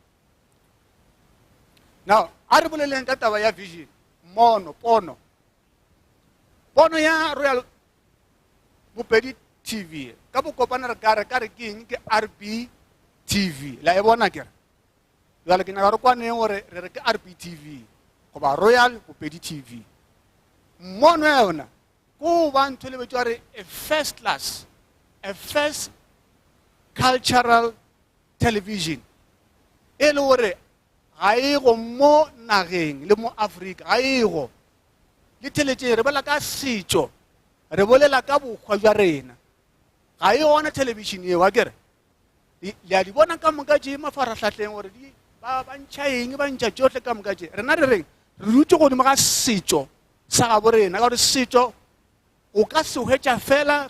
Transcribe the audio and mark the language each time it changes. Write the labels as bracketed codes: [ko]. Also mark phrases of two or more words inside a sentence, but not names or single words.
[nso] now a re boleleng ka taba ya vision pono ya Royal Bopedi TV ka bokopana re kare ke eng ke RB TV la e bona kere jwale ke nyaka re kwaneng gore re re ke RB TV goba Royal Bopedi TV mono ya yona ko ba ntho le betwa re a [en] first cultural television [nso] e le gore ga e go mo nageng le mo Afrika ga e go le teletše re bolela ka setšo re bolela ka bokgwa jwa rena ga e gona television eo a kere le a di bona ka moka tše mafaratlhatlheng gore ba ntšha eng ba ntšha tšohle ka moka tše rena re reng re rutse godimo ga setšo sa gabo rena ka gore setšo o ka se hwetša fela ge